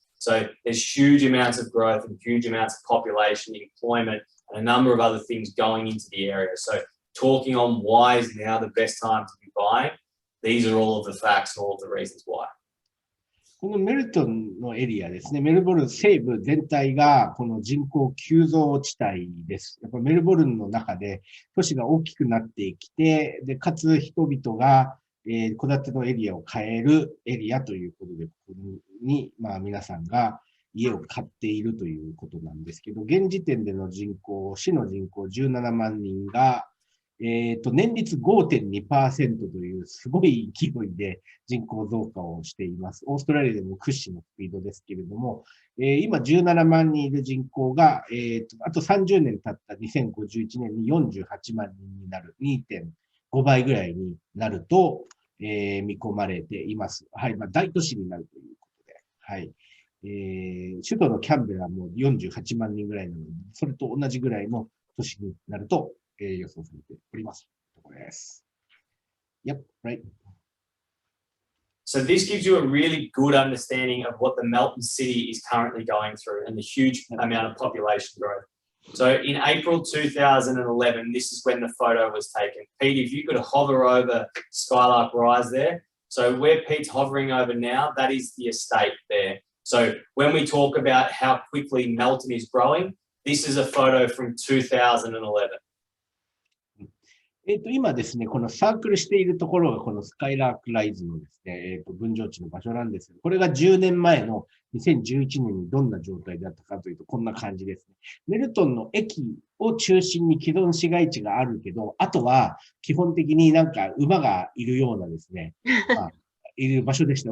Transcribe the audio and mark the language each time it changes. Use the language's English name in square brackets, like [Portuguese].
[English] So there's huge amounts of growth and huge amounts of population, employment, and a number of other things going into the area. So talking on why is now the best time to be buying, these are all of the facts and all of the reasons why. [Japanese] このメルトンのエリアですね、メルボルン西部全体がこの人口急増地帯です。やっぱメルボルンの中で都市が大きくなってきて、で、かつ人々が戸建てのエリアを変えるエリアということで、ここに、皆さんが家を買っているということなんですけど、現時点での人口、市の人口17万人が、年率 5.2% というすごい勢いで人口増加をしています。オーストラリアでも屈指のスピードですけれども、今17万人いる人口が、あと30年経った2051年に48万人になる、2.5 倍ぐらいになると、見込まれています。はい、大都市になるということで、はい。首都のキャンベラも48万人ぐらいなので、それと同じぐらいの都市になると、予想されております。これです。 [English] Yep, right. So this gives you a really good understanding of what the Melton city is currently going through and the huge amount of population growth. So in April 2011, this is when the photo was taken. Pete, if you could hover over Skylark Rise there. So where Pete's hovering over now, that is the estate there. So when we talk about how quickly Melton is growing, this is a photo from 2011. [Japanese] 今ですね、このサークルしているところがこのスカイラークライズのですね、分譲地の場所なんですけど、これが10年前の2011年にどんな状態だったかというと、こんな感じですね。メルトンの駅を中心に既存市街地があるけど、あとは基本的になんか馬がいるようなですね、いる場所でした。